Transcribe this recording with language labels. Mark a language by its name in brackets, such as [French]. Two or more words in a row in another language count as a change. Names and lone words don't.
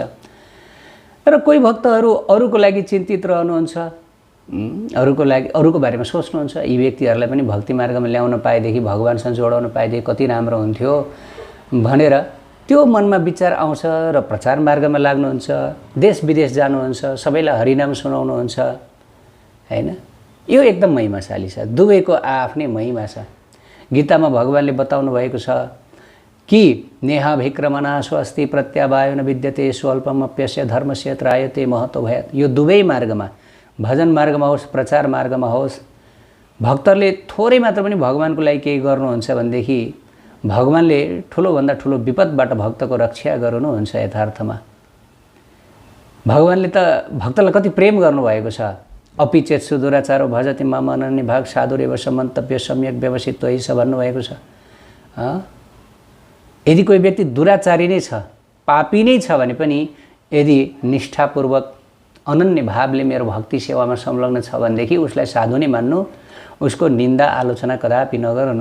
[Nepali] र कोही भक्तहरू अरूको लागि चिन्तित रहनुहुन्छ, अरूको बारेमा सोच्नुहुन्छ, यी व्यक्तिहरूलाई पनि भक्ति मार्गमा ल्याउन पाएदेखि, भगवानसँग जोडाउन पाएदेखि कति राम्रो हुन्थ्यो भनेर त्यो मनमा विचार आउँछ र प्रचार मार्गमा लाग्नुहुन्छ, देश विदेश जानुहुन्छ, सबैलाई हरिनाम सुनाउनुहुन्छ, हैन? यो एकदम महिमाशाली छ। दुवैको आफ्नै महिमा छ। गीतामा भगवानले बताउनु भएको छ कि [Sanskrit] नेहाभिक्रमणा स्वस्ति प्रत्यावायो न विद्यते स्वल्पमप्यस्य धर्मस्य त्रायते महतो भयात्। [Nepali] यो दुवै मार्गमा, भजन मार्गमा होस्, प्रचार मार्गमा होस्, भक्तहरूले थोरै मात्र पनि भगवानको लागि केही गर्नुहुन्छ भनेदेखि भगवानले ठुलोभन्दा ठुलो विपदबाट भक्तको रक्षा गर्नुहुन्छ। यथार्थमा भगवानले त भक्तलाई कति प्रेम गर्नुभएको छ। [Sanskrit] अपि चेत सुदुराचारो भजति मम अनन्य भाग साधुरेव समन्तव्य सम्यक व्यवसित त्वयि [Nepali] छ भन्नुभएको छ। यदि कोही व्यक्ति दुराचारी नै छ, पापी नै छ भने पनि यदि निष्ठापूर्वक अनन्य भावले मेरो भक्ति सेवामा संलग्न छ भनेदेखि उसलाई साधु नै मान्नु, उसको निन्दा आलोचना कदापि नगर्नु।